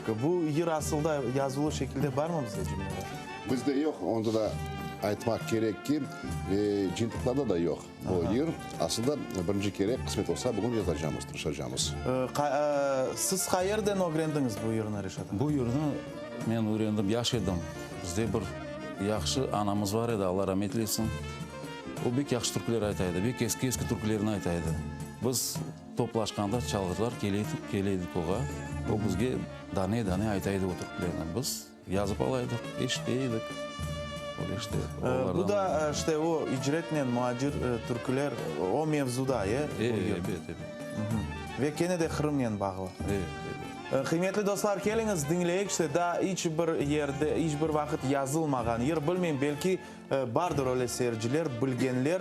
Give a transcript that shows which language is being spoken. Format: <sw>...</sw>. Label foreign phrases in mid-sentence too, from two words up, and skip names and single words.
<crh>Bu yer aslında yazılı şekilde var mı bizde cümleler? Bizde yok, onda da aytmak gerek ki жиынтықларда da yok. Bu yer aslında birinci kere kısmet olsa bugün yazacağımız, tırışacağımız. Siz hayırdan öğrendiniz bu yerini Reşat Ağa? Bu yerini men öğrendim, yaş edim. Bizde bir yaxşı anamız var edi, Allah rahmet eylesin. O bek yaxşı türküler aytaydı, bek eski türkülerini aytaydı. Biz toplaşkanda çalgıcılar geleydik oğa. O bizge dane aytaydı o türkülerden. Biz yazıp alaydık, eşiteydik. Bu da işte o icretlen muhacir türküler o mevzuda ya. Evet. Ve gene de Kırım'la bağlı. Kıymetli dostlar, keliniz dinleyek işte da hiçbir yerde, hiçbir vakit yazılmagan yer bilmeyim, belki bardır öyle seyirciler, bilgenler.</crh>